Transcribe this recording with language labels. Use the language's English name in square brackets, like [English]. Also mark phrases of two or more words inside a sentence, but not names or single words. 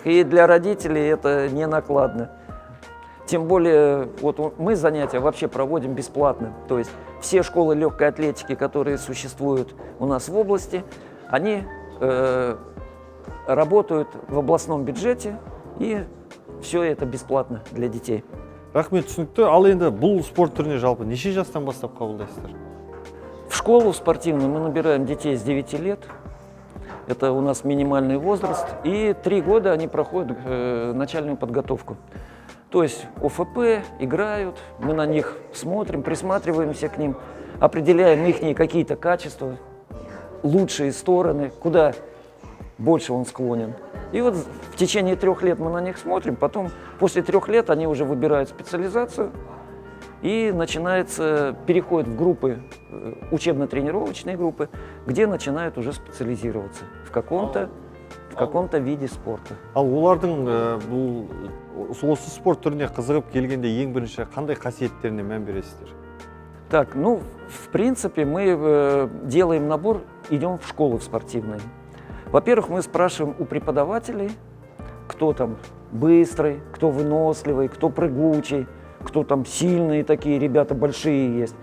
[Russian] И для родителей это не накладно. Тем более, вот мы занятия вообще проводим бесплатно. То есть все школы легкой атлетики, которые существуют у нас в области, они работают в областном бюджете, и все это бесплатно для детей. [Kazakh] Рахмет, түсінікті. Ал енді бұл спорт түріне жалпы неше жастан бастап қабылдайсыздар? [Russian] В школу спортивную мы набираем детей с 9 лет. Это у нас минимальный возраст. И 3 года они проходят начальную подготовку. То есть ОФП играют, мы на них смотрим, присматриваемся к ним, определяем их какие-то качества, лучшие стороны, куда больше он склонен. И вот в течение 3 лет мы на них смотрим, потом после 3 лет они уже выбирают специализацию, и начинается переход в группы, учебно-тренировочные группы, где начинают уже специализироваться в каком-то виде спорта. [Kazakh] Ал олардың осы спорт түріне қызығып келгенде ең бірінші қандай қасиеттеріне мән бересіздер? [Russian] Так, в принципе, мы делаем набор, идем в школы спортивные. Во-первых, мы спрашиваем у преподавателей, кто там быстрый, кто выносливый, кто прыгучий, кто там сильные такие, ребята большие есть.